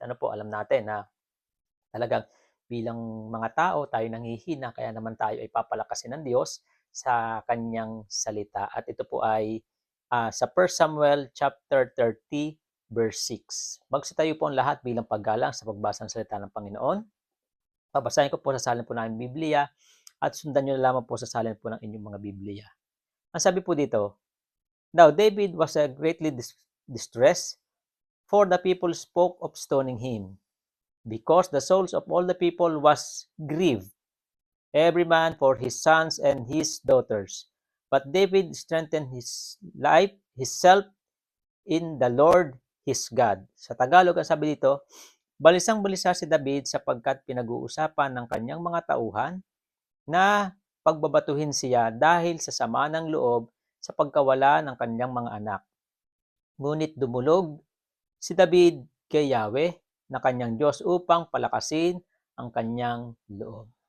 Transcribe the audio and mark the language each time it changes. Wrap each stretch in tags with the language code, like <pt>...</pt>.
<tl>Ano po, alam natin na talagang bilang mga tao, tayo nanghihina, kaya naman tayo ay papalakasin ng Diyos sa kanyang salita. At ito po ay sa 1 Samuel chapter 30 verse 6. Magsitayo po ang lahat bilang paggalang sa pagbasa ng salita ng Panginoon. Babasahin ko po sa salin po ng Biblia at sundan nyo na lamang po sa salin po ng inyong mga Biblia. Ang sabi po dito,</tl> <en>Now David was greatly distressed, for the people spoke of stoning him, because the souls of all the people was grieved, every man for his sons and his daughters. But David strengthened himself in the Lord his God.</en> <tl>Sa Tagalog, ang sabi dito, balisang-balisa si David sapagkat pinag-uusapan ng kanyang mga tauhan na pagbabatuhin siya dahil sa sama ng loob sa pagkawala ng kanyang mga anak. Ngunit dumulog si David kay Yahweh na kanyang Diyos upang palakasin ang kanyang loob.</tl>